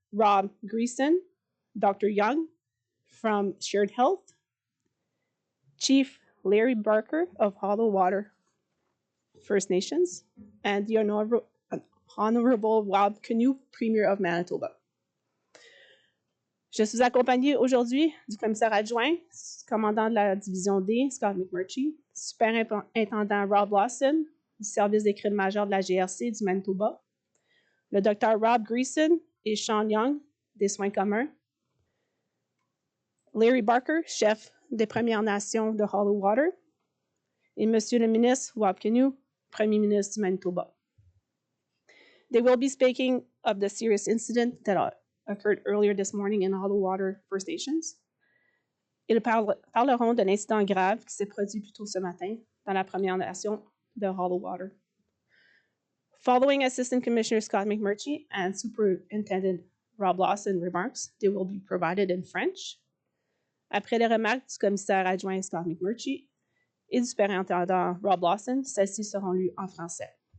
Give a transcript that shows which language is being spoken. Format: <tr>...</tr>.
<en>Rob Greason, Dr. Young from Shared Health, Chief Larry Barker of Hollow Water First Nations, and the Honorable Rob Canoe, Premier of Manitoba.</en> <fr>Je suis accompagnée aujourd'hui du commissaire adjoint, commandant de la division D, Scott McMurtry, superintendant Rob Lawson, du service des crimes majeurs de la GRC du Manitoba, le Dr. Rob Greason et Sean Young, des soins communs, Larry Barker, chef des Premières Nations de Hollow Water, et Monsieur le ministre Rob Canoe, Premier ministre du Manitoba.</fr> <en>They will be speaking of the serious incident that occurred earlier this morning in Hollow Water First Nations.</en> <fr>Ils parleront d'un incident grave qui s'est produit plus tôt ce matin dans la Première Nation de Hollow Water.</fr> <en>Following Assistant Commissioner Scott McMurtry and Superintendent Rob Lawson remarks, they will be provided in French.</en> <fr>Après les remarques du commissaire adjoint Scott McMurtry et du superintendant Rob Lawson, celles-ci seront lues en français.</fr>